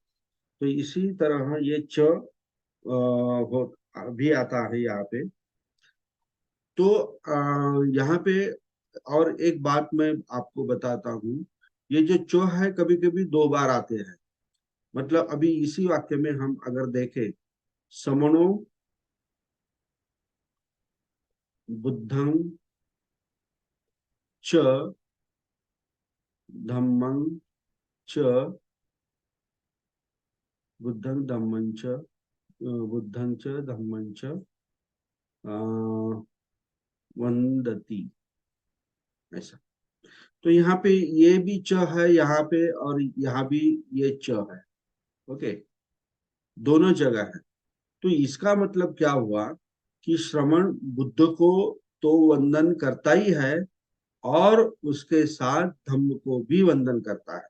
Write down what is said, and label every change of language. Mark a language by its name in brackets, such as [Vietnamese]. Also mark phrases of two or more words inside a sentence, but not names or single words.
[Hindi] तो इसी तरह ये च हो भी आता है यहाँ पे। तो यहाँ पे और एक बात मैं आपको बताता हूँ, ये जो चो है कभी कभी दो बार आते हैं। मतलब अभी इसी वाक्य में हम अगर देखें, [Pali] समणो बुद्धं च धम्मं च, बुद्धं धम्मं च, बुद्धं च धम्मं च वंदती, [Hindi] ऐसा। तो यहाँ पे ये भी च है यहाँ पे, और यहाँ भी ये च है। ओके, दोनों जगह है। तो इसका मतलब क्या हुआ कि श्रवण बुद्ध को तो वंदन करता ही है, और उसके साथ धम्म को भी वंदन करता है।